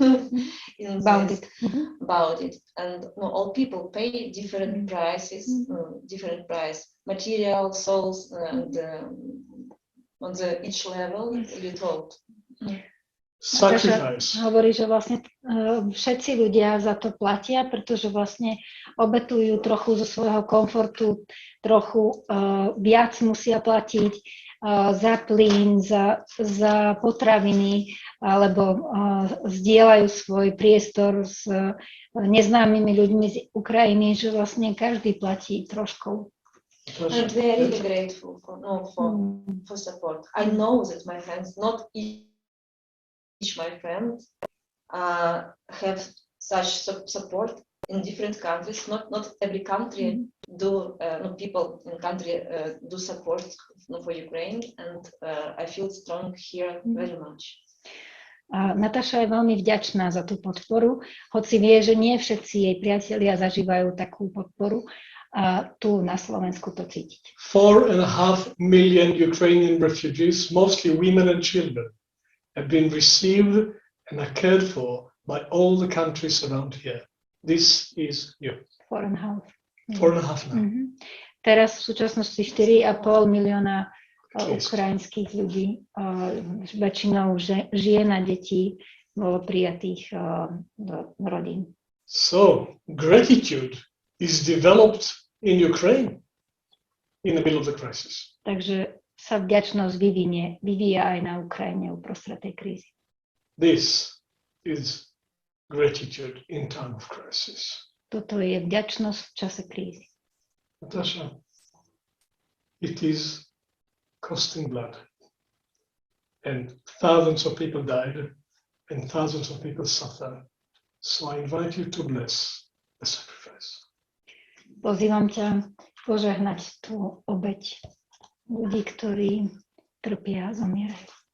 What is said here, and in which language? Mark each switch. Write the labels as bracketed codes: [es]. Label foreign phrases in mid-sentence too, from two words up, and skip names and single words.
[en] about it, and all people pay different prices, different price, material, souls, and on each level you told. Sacrifice. [sk] Hovorí, že vlastne všetci ľudia za to platia, pretože vlastne obetujú trochu zo svojho komfortu, trochu viac musia platiť za plyn, za potraviny, alebo zdieľajú svoj priestor s neznámymi ľuďmi z Ukrajiny, že vlastne každý platí troškou. [en] And we are really grateful for support. I know that my friends, not each my friends, have such support in different countries. Not every country do people in country do support for Ukraine, and I feel strong here very much. [sk] Natáša je veľmi vďačná za tú podporu, hoci vie, že nie všetci jej priatelia zažívajú takú podporu. A tu na Slovensku to cítiť. [en] 4.5 million Ukrainian refugees, mostly women and children, have been received and are cared for by all the countries around here. This is new. 4.5. 4.5 now. [sk] Teraz v súčasnosti 4,5 milióna ukrajinských ľudí, väčšinou žien a detí, bolo prijatých do rodín. [en] So, gratitude is developed in Ukraine in the middle of the crisis. [sk] Takže sa vďačnosť vyvíja aj na Ukrajine uprostred tej krízy. [en] This is gratitude in time of crisis. [sk] Toto je vďačnosť v čase krízy. [en] Natasha, it is costing blood. And thousands of people died and thousands of people suffer. So I invite you to bless the sacrifice. [sk] Pozývam ťa požehnať tú obeť ľudí, ktorí trpia a zomierajú.